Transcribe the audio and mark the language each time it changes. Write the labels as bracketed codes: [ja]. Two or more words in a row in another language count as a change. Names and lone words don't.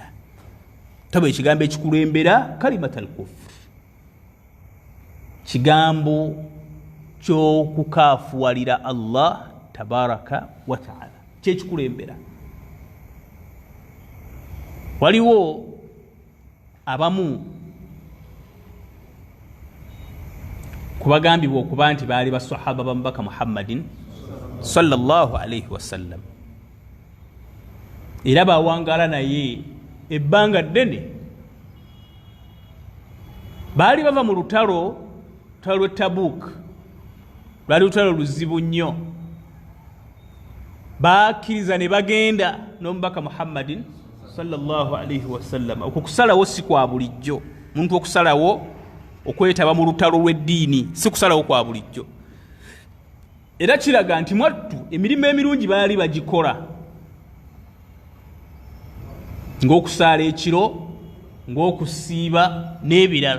[lg] Taba ekigambo ekikulembera [ar] كلمة الكفر, [lg] kigambo ky'okukaafuwalira Allah [ar] تبارك وتعالى, [lg] kyekikulembera. Waliwo abamu kubagambibwa okuba nti baali basahaba bamubaka Muhammadin [ar] صلى الله عليه وسلم, [lg] era bawangala naye ebbanga ddene. Baali bava mu lutalo lw'e Tabuk, lwali lutalo luzibu nnyo. Bakkiriza ne bagenda n'omubaka Muhammadin [ar] صلى الله عليه وسلم. [lg] Okwo kusalawo si kwa bulijjo, omuntu okusalawo okwetaba mu lutalo lw'eddiini si kusalawo kwa bulijjo. Era kiraga nti mwattu emirimu emirungi baali bagikola, ng'okusaala ekiro, ng'okusiiba n'ebirala.